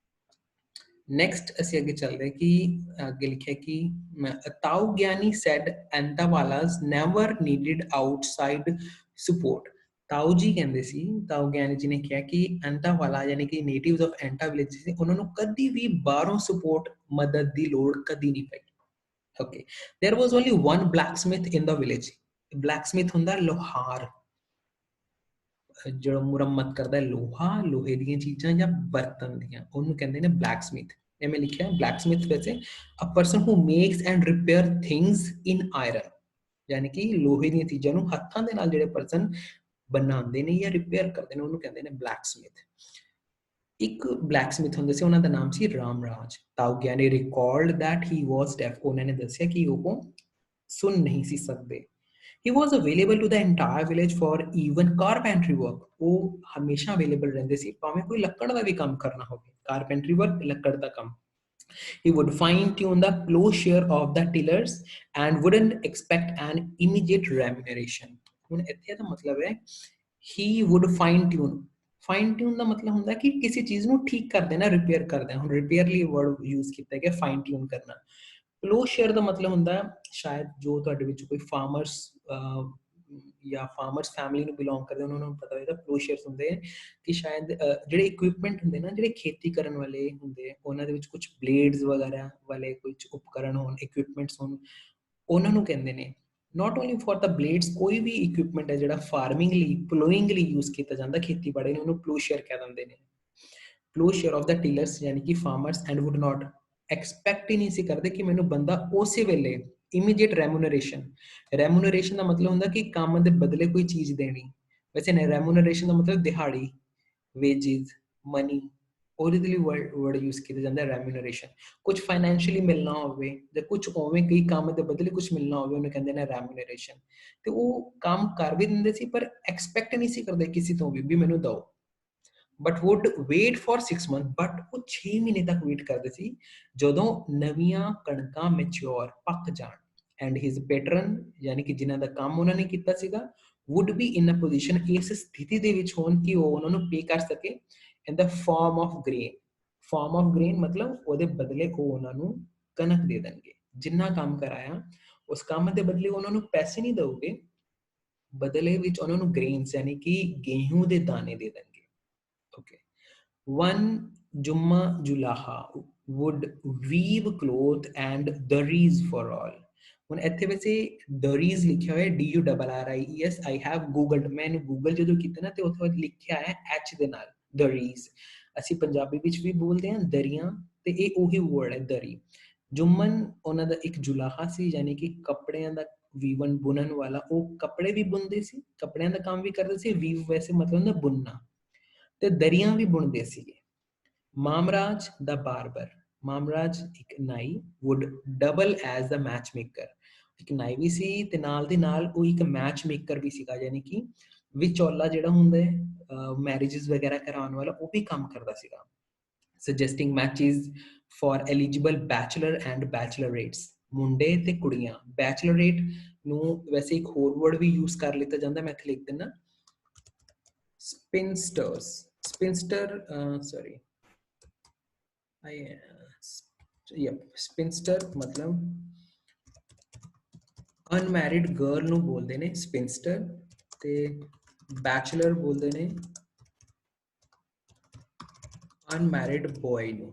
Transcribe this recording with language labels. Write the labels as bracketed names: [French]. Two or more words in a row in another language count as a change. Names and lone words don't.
[Punjabi] ਨੈਕਸਟ ਅਸੀਂ ਅੱਗੇ ਚੱਲਦੇ ਕਿ ਅੱਗੇ ਲਿਖਿਆ ਕਿ [English] Tau Giani said Entawalas never needed outside support. [Punjabi] ਤਾਊ ਜੀ ਕਹਿੰਦੇ ਸੀ, ਤਾਊ ਗਿਆਨੀ ਜੀ ਨੇ ਕਿਹਾ ਕਿ ਐਂਟਾਵਾਲਾ ਯਾਨੀ ਕਿ [English] natives of Enta village [Punjabi] ਸੀ, ਉਹਨਾਂ ਨੂੰ ਕਦੀ ਵੀ ਬਾਹਰੋਂ ਸਪੋਰਟ, ਮਦਦ ਦੀ ਲੋੜ ਕਦੀ ਨਹੀਂ ਪਈ। ਓਕੇ, [English] There was only one blacksmith in the village. [Punjabi] ब्लैकस्मिथ ਹੁੰਦਾ ਲੋਹਾਰ, ਜਿਹੜਾ ਮੁਰੰਮਤ ਕਰਦਾ ਲੋਹਾ, ਲੋਹੇ ਦੀਆਂ ਚੀਜ਼ਾਂ ਜਾਂ ਬਰਤਨ ਦੀਆਂ, ਉਹਨੂੰ ਕਹਿੰਦੇ ਨੇ ਬਲੈਕਸਮਿਥ। ਇਹ ਮੈਂ ਲਿਖਿਆ ਬਲੈਕਸਮਿਥ ਵੈਸੇ [English] a person who makes and repair things in iron, [Punjabi] ਯਾਨੀ ਕਿ ਲੋਹੇ ਦੀਆਂ ਚੀਜ਼ਾਂ ਨੂੰ ਹੱਥਾਂ ਦੇ ਨਾਲ ਜਿਹੜੇ ਪਰਸਨ ਬਣਾਉਂਦੇ ਨੇ ਜਾਂ ਰਿਪੇਅਰ ਕਰਦੇ ਨੇ ਉਹਨੂੰ ਕਹਿੰਦੇ ਨੇ ਬਲੈਕਸਮਿਥ। ਇੱਕ ਬਲੈਕਸਮਿਥ ਹੁੰਦੇ ਸੀ, ਉਹਨਾਂ ਦਾ ਨਾਮ ਸੀ ਰਾਮਰਾਜ। ਤਾਊ ਗਿਆਨੀ [English] recalled that he was deaf, [Punjabi] ਉਹਨਾਂ ਨੇ ਦੱਸਿਆ ਕਿ ਉਹ ਸੁਣ ਨਹੀਂ ਸੀ ਸਕਦੇ। [English] He was available to the entire village for even carpentry work। [Punjabi] ਉਹ ਹਮੇਸ਼ਾ ਅਵੇਲੇਬਲ ਰਹਿੰਦੇ ਸੀ, ਭਾਵੇਂ ਕੋਈ ਲੱਕੜ ਦਾ ਵੀ ਕੰਮ ਕਰਨਾ ਹੋਵੇ, [English] carpentry work, [Punjabi] ਲੱਕੜ ਦਾ ਕੰਮ। [English] He would fine tune the plowshare of the tillers and wouldn't expect an immediate remuneration. [Punjabi] ਹੁਣ ਇੱਥੇ ਦਾ ਮਤਲਬ ਹੈ [English] he would fine tune. fine tune [Punjabi] ਦਾ ਮਤਲਬ ਹੁੰਦਾ ਕਿ ਕਿਸੇ ਚੀਜ਼ ਨੂੰ ਠੀਕ ਕਰ ਦੇਣਾ, ਰਿਪੇਅਰ ਕਰ ਦੇਣਾ। ਹੁਣ ਰਿਪੇਅਰ ਲਈ [English] word use [Punjabi] ਕੀਤਾ ਗਿਆ [English] fine tune [Punjabi] ਕਰਨਾ। [English] plough share [Punjabi] ਦਾ ਮਤਲਬ ਹੁੰਦਾ ਸ਼ਾਇਦ ਜੋ ਤੁਹਾਡੇ ਵਿੱਚ ਕੋਈ ਫਾਰਮਰਸ ਜਾਂ [English] farmers family [Punjabi] ਨੂੰ ਬਿਲੋਂਗ ਕਰਦੇ ਉਹਨਾਂ ਨੂੰ ਪਤਾ ਹੋਏਗਾ [English] plough shares [Punjabi] ਹੁੰਦੇ ਕਿ ਸ਼ਾਇਦ ਜਿਹੜੇ ਇਕਵਿਪਮੈਂਟ ਹੁੰਦੇ ਨਾ, ਜਿਹੜੇ ਖੇਤੀ ਕਰਨ ਵਾਲੇ ਹੁੰਦੇ ਉਹਨਾਂ ਦੇ ਵਿੱਚ ਕੁਝ ਬਲੇਡਸ ਵਗੈਰਾ ਵਾਲੇ ਕੁਝ ਉਪਕਰਨ ਹੋਣ, ਇਕਵਿਪਮੈਂਟਸ ਹੋਣ, ਉਹਨਾਂ ਨੂੰ ਕਹਿੰਦੇ ਨੇ। [English] not only for the blades, [Punjabi] ਕੋਈ ਵੀ equipment ਹੈ ਜਿਹੜਾ farming ਲਈ ploughing ਲਈ use ਕੀਤਾ ਜਾਂਦਾ ਖੇਤੀਬਾੜੀ ਨੂੰ, ਉਹਨੂੰ [English] plough share [Punjabi] ਕਹਿ ਦਿੰਦੇ ਨੇ। [English] plough share of the tillers [Punjabi] ਯਾਨੀ ਕਿ [English] farmers and would not expect [Punjabi] ਹੀ ਨਹੀਂ ਸੀ ਕਰਦੇ ਕਿ ਮੈਨੂੰ ਬੰਦਾ ਉਸੇ ਵੇਲੇ [English] immediate remuneration, [Punjabi] remuneration ਦਾ ਮਤਲਬ ਹੁੰਦਾ ਕਿ ਕੰਮ ਦੇ ਬਦਲੇ ਕੋਈ ਚੀਜ਼ ਦੇਣੀ। ਵੈਸੇ remuneration ਦਾ ਮਤਲਬ ਦਿਹਾੜੀ, [English] wages, money, [Punjabi] ਉਹਦੇ ਲਈ [English] word use [Punjabi] ਕੀਤਾ ਜਾਂਦਾ ਰੈਮਿਊਨਰੇਸ਼ਨ। ਕੁਝ ਫਾਈਨੈਂਸ਼ੀਅਲੀ ਮਿਲਣਾ ਹੋਵੇ ਜਾਂ ਕੁਝ ਉਵੇਂ ਕਈ ਕੰਮ ਦੇ ਬਦਲੇ ਕੁਝ ਮਿਲਣਾ ਹੋਵੇ, ਉਹਨੂੰ ਕਹਿੰਦੇ ਨੇ ਰੈਮਿਊਨਰੇਸ਼ਨ। ਤੇ ਉਹ ਕੰਮ ਕਰ ਵੀ ਦਿੰਦੇ ਸੀ ਪਰ ਐਕਸਪੈਕਟ ਨਹੀਂ ਸੀ ਕਰਦੇ ਕਿਸੇ ਤੋਂ ਵੀ ਮੈਨੂੰ ਦਿਓ, [English] but would wait for 6 month. [Punjabi] ਬਟ ਉਹ 6 ਮਹੀਨੇ ਤੱਕ ਵੇਟ ਕਰਦੇ ਸੀ ਜਦੋਂ ਨਵੀਆਂ ਕਣਕਾਂ ਮੈਚਿਓਰ ਪੱਕ ਜਾਣ। [English] and his patron [Punjabi] ਯਾਨੀ ਕਿ ਜਿਨ੍ਹਾਂ ਦਾ ਕੰਮ ਉਹਨਾਂ ਨੇ ਕੀਤਾ ਸੀਗਾ [English] would be in a position, [Punjabi] ਇਸ ਸਥਿਤੀ ਦੇ ਵਿੱਚ ਹੋਣ ਕਿ ਉਹ ਉਹਨਾਂ ਨੂੰ ਪੇ ਕਰ ਸਕੇ [English] in the form of grain। form of grain [Punjabi] ਮਤਲਬ ਉਹਦੇ ਬਦਲੇ ਉਹ ਉਹਨਾਂ ਨੂੰ ਕਣਕ ਦੇ ਦੇਣਗੇ। ਜਿੰਨਾ ਕੰਮ ਕਰਾਇਆ ਉਸ ਕੰਮ ਦੇ ਬਦਲੇ ਉਹਨਾਂ ਨੂੰ ਪੈਸੇ ਨਹੀਂ ਦਊਗੇ, ਬਦਲੇ ਵਿੱਚ ਉਹਨਾਂ ਨੂੰ ਗ੍ਰੇਨਸ ਯਾਨੀ ਕਿ ਗੇਹੂੰ ਦੇ ਦਾਣੇ ਦੇ ਦੇਣਗੇ। ਓਕੇ। [English] one Jumma Julaha would weave cloth and daris for all। [Punjabi] ਹੁਣ ਇੱਥੇ ਵੈਸੇ ਦਰੀਜ਼ ਲਿਖਿਆ ਹੋਇਆ DURRIES। [English] I have googled, [Punjabi] मैंने गूगल ਜਦੋਂ ਕੀਤਾ ਨਾ ਤੇ ਉੱਥੇ ਲਿਖਿਆ ਹੈ H ਦੇ ਨਾਲ ਦਰੀਜ਼। ਅਸੀਂ ਪੰਜਾਬੀ ਵਿੱਚ ਵੀ ਬੋਲਦੇ ਹਾਂ ਦਰੀਆਂ, ਤੇ ਇਹ ਉਹੀ ਵਰਡ ਹੈ ਦਰੀ। ਜੁਮਨ ਉਹਨਾਂ ਦਾ ਇੱਕ ਜੁਲਾਹਾ ਸੀ ਯਾਨੀ ਕਿ ਕੱਪੜਿਆਂ ਦਾ ਵੀਵਨ ਬੁਣਨ ਵਾਲਾ। ਉਹ ਕੱਪੜੇ ਵੀ ਬੁਣਦੇ ਸੀ, ਕੱਪੜਿਆਂ ਦਾ ਕੰਮ ਵੀ ਕਰਦੇ ਸੀ। ਵੀਵ ਵੈਸੇ ਮਤਲਬ ਹੁੰਦਾ ਬੁਣਨਾ, ਤੇ ਦਰੀਆਂ ਵੀ ਬੁਣਦੇ ਸੀਗੇ। ਮਾਮਰਾਜ ਦਾ ਬਾਰਬਰ, ਮਾਮਰਾਜ ਇੱਕ ਨਾਈ, [English] would double as the matchmaker। [Punjabi] ਇੱਕ ਨਾਈ ਵੀ ਸੀ ਤੇ ਨਾਲ ਦੇ ਨਾਲ ਉਹ ਇੱਕ [English] match maker [Punjabi] ਵੀ ਸੀਗਾ, ਯਾਨੀ ਕਿ ਵਿਚੋਲਾ ਜਿਹੜਾ ਹੁੰਦਾ ਹੈ ਮੈਰਿਜਸ ਵਗੈਰਾ ਕਰਾਉਣ ਵਾਲਾ, ਉਹ ਵੀ ਕੰਮ ਕਰਦਾ ਸੀਗਾ। [English] suggesting matches for eligible bachelor and bachelorettes। [Punjabi] ਮੁੰਡੇ ਤੇ ਕੁੜੀਆਂ। bachelorette ਨੂੰ ਵੈਸੇ ਇੱਕ ਹੋਰ ਵਰਡ ਵੀ ਯੂਜ਼ ਕਰ ਲਿੱਤਾ ਜਾਂਦਾ, ਮੈਂ ਇੱਥੇ ਲਿਖ ਦਿੰਦਾ spinsters। [English] spinster sorry spinster [Punjabi] ਮਤਲਬ [English] unmarried girl [Punjabi] ਨੂੰ ਬੋਲਦੇ ਨੇ spinster, ਤੇ ਬੈਚਲਰ ਬੋਲਦੇ ਨੇ [English] unmarried boy [Punjabi] ਨੂੰ।